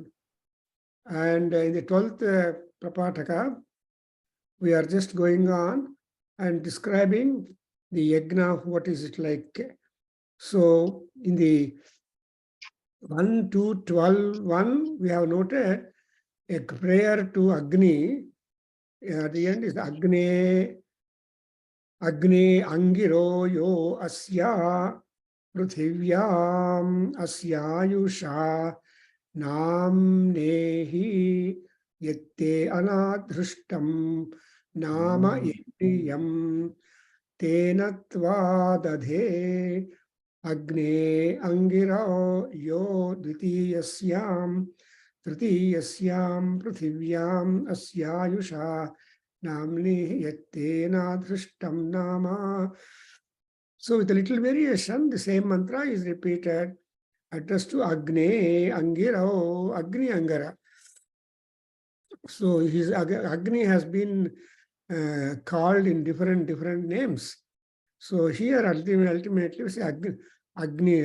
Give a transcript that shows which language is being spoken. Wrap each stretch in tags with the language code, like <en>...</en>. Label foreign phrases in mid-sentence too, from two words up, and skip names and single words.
<en>And in the 12th Prapataka, we are just going on and describing the yajna, what is it like. So in the 1 to 12, 1, we have noted a prayer to Agni. At the end is</en> <sa>अग्नि अङ्गिरो यो अस्य पृथिव्याम् अस्यायुषा नाम्नेहि यत्ते अनाधृष्टम् नाम यज्ञियम् तेनत्वा अग्ने अङ्गिरो यो द्वितीयस्याम् तृतीयस्याम् पृथिव्याम् अस्यायुषा नाम्नि यत्तेन धृष्टम् नाम.</sa> <en>So with a little variation, the same mantra is repeated, addressed to Agne Angiro, Agni Angara. So his Agni has been called in different names. So here ultimately we say Agni.</en>